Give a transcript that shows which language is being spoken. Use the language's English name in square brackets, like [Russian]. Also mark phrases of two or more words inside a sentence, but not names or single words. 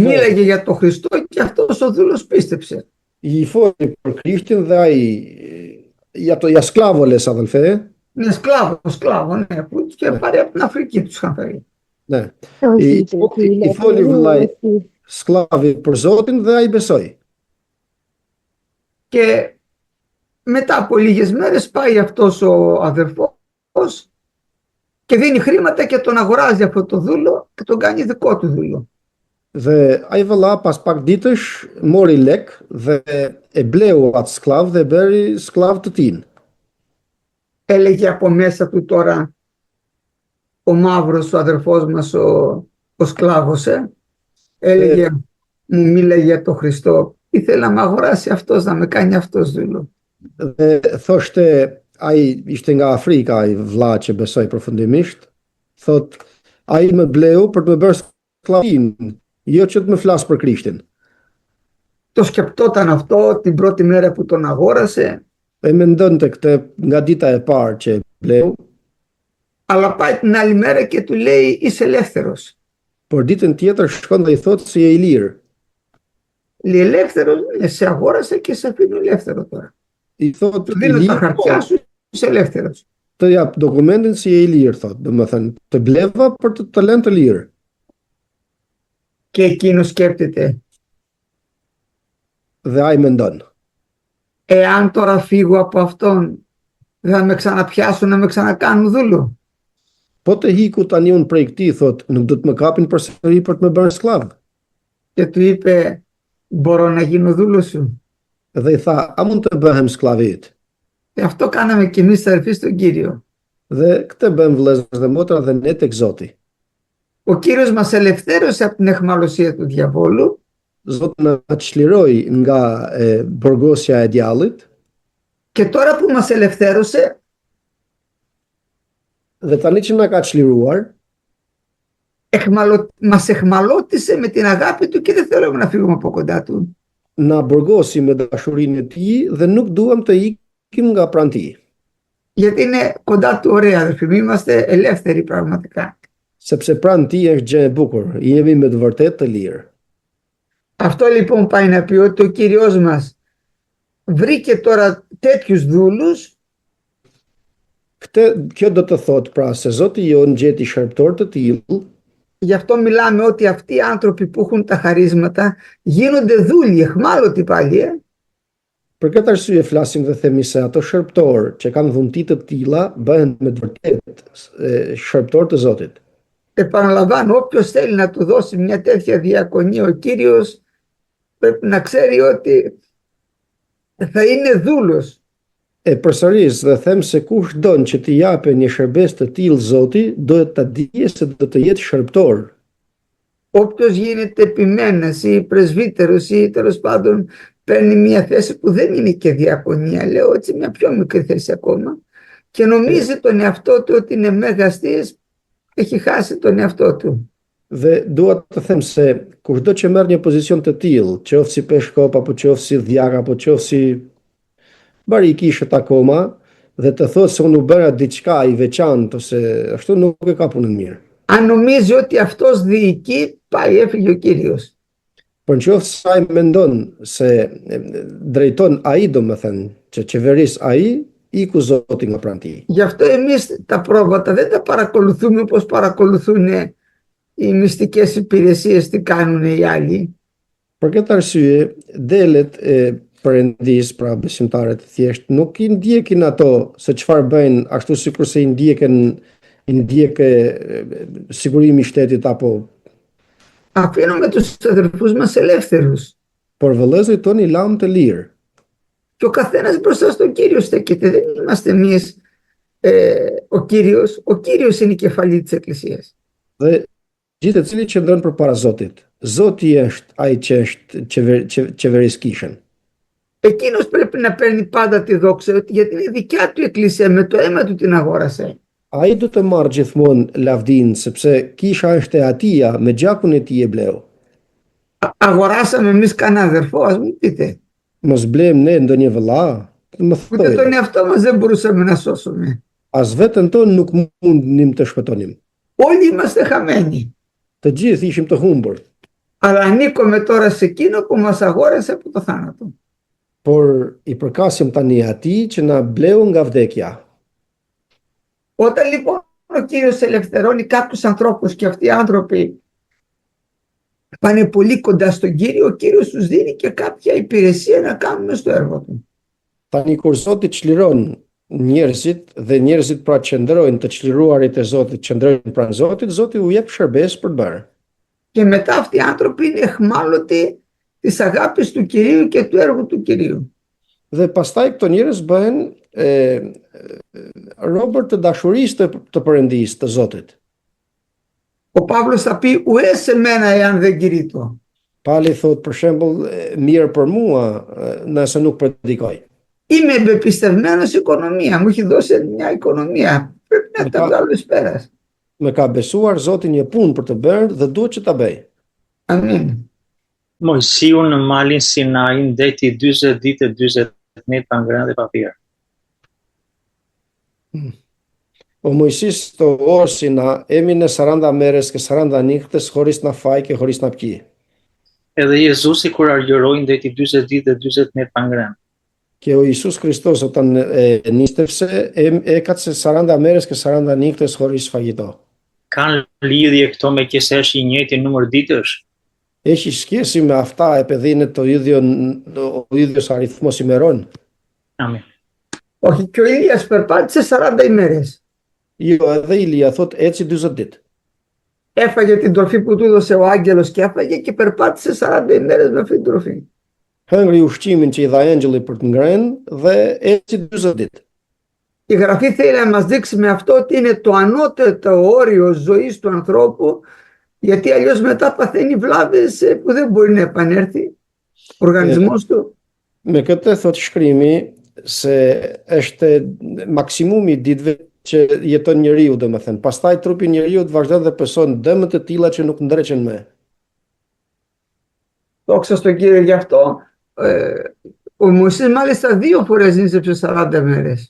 [Greek] Μίλαγε για τον Χριστό και αυτός ο δούλος πίστεψε. [Albanian] I foli për Krishtin dhe ai ja sklavoles, [Greek] αδελφέ. Είναι σκλάβο, ναι, που τους είχε πάρει από την Αφρική, τους είχαν φέρει. Ναι. [Albanian] I foli vëllai sklavi për Zotin dhe ai besoi. [Greek] Και μετά από λίγες μέρες πάει αυτός ο αδερφός και δίνει χρήματα και τον αγοράζει αυτό το δούλο και τον κάνει δικό του δούλο. [Albanian] Dhe ai vëlla pas pak ditësh mori lek dhe e bleu atë sklav dhe bëri sklav të tij. [Greek] έλεγε από μέσα του τώρα ο μαύρος, ο αδερφός μας, ο σκλάβος, έλεγε, μου μίλαγε για τον Χριστό. Ήθελα να με αγοράσει αυτός, να με κάνει αυτός δούλο. [Albanian] Thoshte, ai ishte nga Afrika, ai vlla që besoi përfundimisht, thot, ai më bleu për të më bërë sklavin, jo që të më flas për Krishtin. [Greek] Το σκεπτόταν αυτό την πρώτη μέρα που τον αγόρασε. [Albanian] Mendonte këtë nga dita e parë që e bleu, [Greek] αλλά πάει την άλλη μέρα και του λέει είσαι ελεύθερος. [Albanian] por ditën tjetër shkon dhe i thot se je i lirë. [Greek] Λέει ελεύθερος, σε αγόρασε και σε αφήνω ελεύθερο τώρα. [Albanian] I thot [Greek] Του [Albanian] i [Greek] δίνω τα [Albanian] lirë, [Greek] χαρτιά σου, είσαι ελεύθερος. [Albanian] të jap dokumentin si je i lirë, thot. Domethënë, të bleva për të lënë të lirë. [Greek] Και εκείνος σκέπτεται, [Albanian] Dhe ai mendon, [Greek] εάν τώρα φύγω από αυτόν, δεν θα με ξαναπιάσουν να με ξανακάνουν δούλο. [Albanian] po të hiku tani unë prej këtij, thot, nuk do të më kapin përsëri për të më bërë sklav. [Greek] Και του είπε, μπορώ να γίνω δούλος σου. [Albanian] Dhe i tha, a mund të bëhem sklavit? [Greek] Αυτό κάναμε κι εμείς αδερφοί στον Κύριο. [Albanian] Dhe këtë bëjmë vëllezër dhe motra dhe ne tek Zoti. [Greek] Ο Κύριος μας ελευθέρωσε από την αιχμαλωσία του διαβόλου [Albanian] Zoti na çliroi nga burgosja e djallit, [Greek] και τώρα που μας ελευθέρωσε, [Albanian] dhe tani që na ka çliruar, [Greek] μας εχμαλώτισε με την αγάπη του και δεν θέλουμε να φύγουμε από κοντά του. [Albanian] na burgosi me dashurinë e tij dhe nuk duam të ikim nga pranë tij. [Greek] Γιατί είναι κοντά του ωραία αδερφοί, είμαστε ελεύθεροι πραγματικά. [Albanian] Sepse pranë tij është gjë e bukur, jemi me të vërtetë të lirë. [Greek] Αυτό λοιπόν πάει να πει ότι ο Κύριος μας βρήκε τώρα τέτοιους δούλους [Albanian] Kjo do të thotë pra se Zoti jon gjeti shërptor të tillë, [Greek] γι' αυτό μιλάμε ότι αυτοί οι άνθρωποι που έχουν τα χαρίσματα γίνονται δούλοι, εχμάλωτοι πάλι. [Albanian] Për këtë arsye flasim dhe themi se ato shërptor që kanë dhunti të tilla bëhen me të vërtetë shërptor të Zotit. [Greek] Επαναλαμβάνω, όποιος θέλει να του δώσει μια τέτοια διακονία ο Κύριος πρέπει να ξέρει ότι θα είναι δούλος. [Albanian] Përsëris dhe them se kush don që t'i japë një shërbes të tillë Zoti, duhet ta dijë se do të jetë shërptor. [Greek] Όποιος γίνεται επιμένας ή πρεσβύτερος ή τέλος πάντων παίρνει μια θέση που δεν είναι και διακονία, λέω έτσι μια πιο μικρή θέση ακόμα, και νομίζει τον εαυτό του ότι είναι μεγαστής, έχει χάσει τον εαυτό του. [Albanian] Dhe dua të them se kushdo që merr një pozicion të tillë, qoftë si peshkop apo qoftë si djak apo qoftë si bari i kishët akoma, dhe të thotë se unë u bëra diçka i veçantë ose ashtu, nuk e ka punën mirë. [Greek] Αν νομίζει ότι αυτός διοικεί, πάει, έφυγε ο Κύριος. [Albanian] Por nëse ai mendon se drejton ai, domethënë që qeveris ai, iku Zoti nga pranë tij. [Greek] Γι' αυτό εμείς τα πρόβατα δεν τα παρακολουθούμε όπως παρακολουθούν οι μυστικές υπηρεσίες, τι κάνουν οι άλλοι. [Albanian] Për këtë arsye, delet e Perëndis, pra besimtarët thjesht, nuk i ndjekin ato se çfarë bëjnë ashtu sikurse i ndjekë sigurimi i shtetit apo. [Greek] Αφήνουμε τους αδερφούς μας ελεύθερους. [Albanian] Por vëllezërit tonë i lam të lirë. [Greek] Και ο καθένας μπροστά στον Κύριο στέκεται. Δεν είμαστε εμείς ο Κύριος είναι η κεφαλή της Εκκλησίας. [Albanian] Dhe gjithë cili qëndron përpara Zotit. Zoti është ai që është qeveriskishën. [Greek] Εκείνος πρέπει να παίρνει πάντα τη δόξα, γιατί είναι δικιά του Εκκλησία, με το αίμα του την αγόρασε. [Albanian] Ai do të marrë gjithmonë lavdinë sepse kisha është e atia, me gjakun e tij e bleu. [Greek] Αγοράσαμε εμείς κανένα αδερφό, ας μου πείτε. [Albanian] Mos blem ne ndonjë vëlla, më [Greek] Ούτε τον [Albanian] thoj. [Greek] εαυτό μας δεν μπορούσαμε να σώσουμε. [Albanian] As veten tonë nuk mundnim të shpëtonim. [Greek] Όλοι είμαστε χαμένοι. [Albanian] Të gjithë ishim të humbur. [Greek] Αλλά ανήκουμε τώρα σε εκείνο που μας αγόρασε από το θάνατο. [Albanian] Por i përkasim tani atij që na bleu nga vdekja. [Greek] Όταν λοιπόν ο Κύριος ελευθερώνει κάποιους ανθρώπους και αυτοί οι άνθρωποι πάνε πολύ κοντά στον Κύριο, ο Κύριος τους δίνει και κάποια υπηρεσία να κάνουν στο έργο του. [Albanian] Tani kur Zoti çliron njerëzit dhe njerëzit pra qëndrojnë të çliruarit e Zotit, qëndrojnë pranë Zotit, Zoti u jep shërbes për të bërë. [Greek] Και μετά αυτοί οι άνθρωποι είναι εχμάλωτοι της αγάπης του Κυρίου και του έργου του Κυρίου. [Albanian] Dhe pastaj këto njerëz bëhen robër të dashurisë të Perëndisë, të Zotit. [Greek] Ο Παύλος θα πει ουέ σε μένα εάν δεν κηρύττω. [Albanian] Pali thot për shembull, mirë për mua nëse nuk predikoj. [Greek] Είμαι εμπεπιστευμένος οικονομία, μου έχει δώσει μια οικονομία. Πρέπει να τα βγάλω εις πέρας. [Albanian] Me ka besuar Zoti një punë për të bërë dhe duhet që ta bëj. Amin. Mojsiu në malin Sinai ndeti 40 ditë e 40 net pa ngrënë dhe pa pirë. [Greek] Ο Μωυσής στο όρος Σινά, έμεινε 40 μέρες και 40 νύχτες, χωρίς να φάει και χωρίς να πιει. [Albanian] Edhe Jezusi kur argjëroi ndeti 40 ditë e 40 net pa ngrënë. [Greek] Και ο Ιησούς Χριστός όταν νήστευσε, έκατσε 40 μέρες και 40 νύχτες χωρίς φαγητό. [Albanian] Kanë lidhje këto me qesesh i njëjti numër ditësh? [Greek] Έχει σχέση με αυτά επειδή είναι ο ίδιος αριθμός ημερών? [Albanian] Amin. [Greek] Όχι, και ο Ηλίας περπάτησε 40 ημέρες. [Albanian] Edhe Ilia thot eci 40 ditë. [Greek] Έφαγε την τροφή που του έδωσε ο άγγελος και έφαγε και περπάτησε 40 ημέρες με αυτή την τροφή. [Albanian] Hëngri ushqimin që i dha engjëlli për të ngrënë dhe eci 40 ditë. [Greek] Η Γραφή θέλει να μας δείξει με αυτό ότι είναι το ανώτερο όριο ζωής του ανθρώπου, γιατί αλλιώς μετά παθαίνει βλάβες που δεν μπορεί να επανέλθει ο οργανισμός του. [Albanian] Me këtë thot shkrimi se është maksimumi i ditëve që jeton njeriu, domethënë. Pastaj trupi i njeriu vazhdon dhe pëson dëmët e tilla që nuk ndreqen më. [Greek] Δόξα στον Κύριο γι' αυτό. Ο Μωυσής μάλιστα 2 φορές νήστεψε 40 μέρες.